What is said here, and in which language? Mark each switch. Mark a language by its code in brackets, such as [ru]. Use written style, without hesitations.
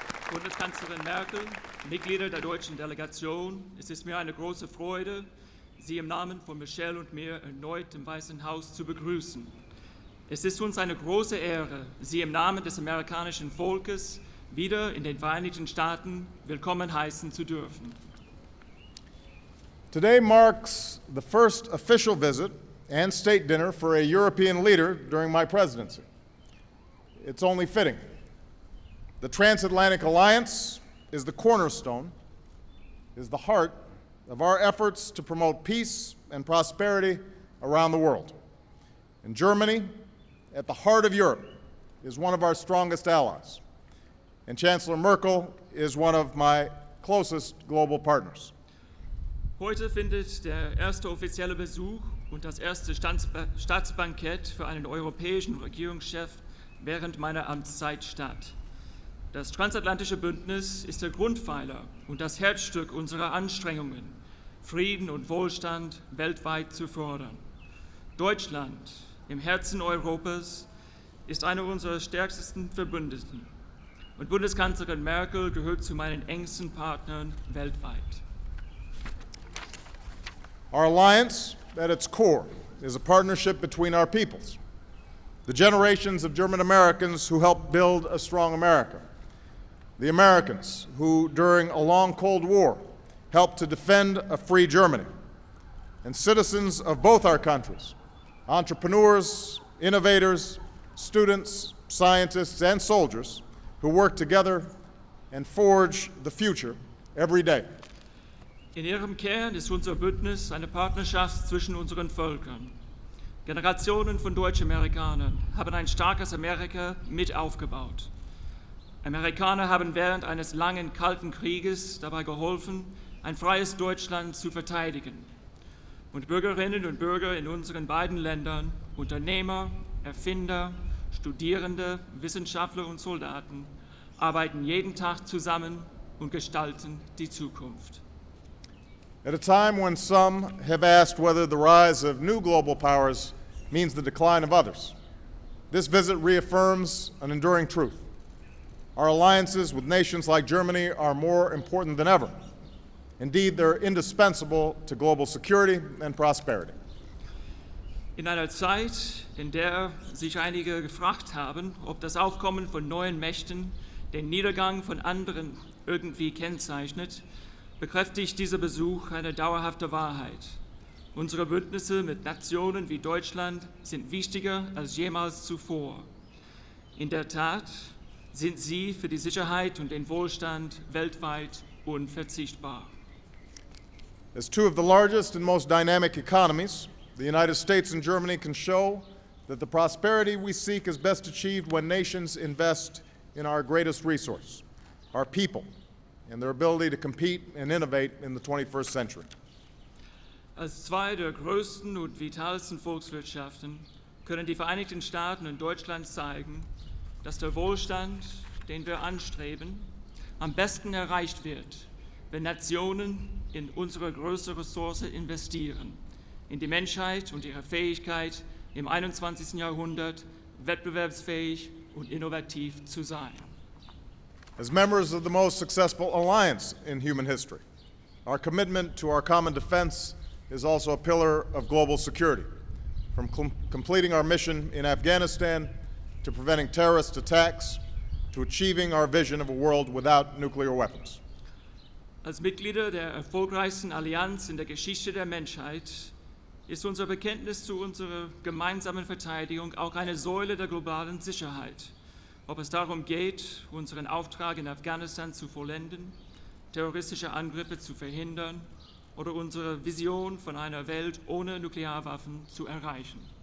[de] Bundeskanzlerin Merkel, Mitglieder der deutschen Delegation, es ist mir eine große Freude, Sie im Namen von Michelle und mir erneut im Weißen Haus zu begrüßen. Es ist uns eine große Ehre, Sie im Namen des amerikanischen Volkes wieder in den Vereinigten Staaten willkommen heißen zu dürfen. [en] Today marks the first official visit and state dinner for a European leader during my presidency. It's only fitting. The transatlantic alliance is the cornerstone, is the heart of our efforts to promote peace and prosperity around the world. And Germany, at the heart of Europe, is one of our strongest allies. And Chancellor Merkel is one of my closest global partners. [de] Heute findet der erste offizielle Besuch und das erste Staatsbankett für einen europäischen Regierungschef während meiner Amtszeit statt. Das transatlantische Bündnis ist der Grundpfeiler und das Herzstück unserer Anstrengungen, Frieden und Wohlstand weltweit zu fördern. Deutschland, im Herzen Europas, ist einer unserer stärksten Verbündeten. Und Bundeskanzlerin Merkel gehört zu meinen engsten Partnern weltweit. [en] Our alliance, at its core, is a partnership between our peoples, the generations of German Americans who helped build a strong America, the Americans who, during a long Cold War, helped to defend a free Germany, and citizens of both our countries, entrepreneurs, innovators, students, scientists, and soldiers who work together and forge the future every day. [de] In ihrem Kern ist unser Bündnis eine Partnerschaft zwischen unseren Völkern. Generationen von Deutsch-Amerikanern haben ein starkes Amerika mit aufgebaut. Amerikaner haben während eines langen Kalten Krieges dabei geholfen, ein freies Deutschland zu verteidigen. Und Bürgerinnen und Bürger in unseren beiden Ländern, Unternehmer, Erfinder, Studierende, Wissenschaftler und Soldaten, arbeiten jeden Tag zusammen und gestalten die Zukunft. [en] At a time when some have asked whether the rise of new global powers means the decline of others, this visit reaffirms an enduring truth. Our alliances with nations like Germany are more important than ever. Indeed, they're indispensable to global security and prosperity. [de] In einer Zeit, in der sich einige gefragt haben, ob das Aufkommen von neuen Mächten den Niedergang von anderen irgendwie kennzeichnet, bekräftigt dieser Besuch eine dauerhafte Wahrheit. Unsere Bündnisse mit Nationen wie Deutschland sind wichtiger als jemals zuvor. In der Tat sind sie für die Sicherheit und den Wohlstand weltweit unverzichtbar. [en] As two of the largest and most dynamic economies, the United States and Germany can show that the prosperity we seek is best achieved when nations invest in our greatest resource, our people, and their ability to compete and innovate in the 21st century. [de] Als zwei der größten und vitalsten Volkswirtschaften können die Vereinigten Staaten und Deutschland zeigen, dass der Wohlstand, den wir anstreben, am besten erreicht wird, wenn Nationen in unsere größte Ressource investieren, in die Menschheit und ihre Fähigkeit, im 21. Jahrhundert wettbewerbsfähig und innovativ zu sein. [en] As members of the most successful alliance in human history, our commitment to our common defense is also a pillar of global security, from completing our mission in Afghanistan to preventing terrorist attacks to achieving our vision of a world without nuclear weapons. [de] Als Mitglieder der erfolgreichsten Allianz in der Geschichte der Menschheit ist unser Bekenntnis zu unserer gemeinsamen Verteidigung auch eine Säule der globalen Sicherheit, ob es darum geht, unseren Auftrag in Afghanistan zu vollenden, terroristische Angriffe zu verhindern oder unsere Vision von einer Welt ohne Nuklearwaffen zu erreichen.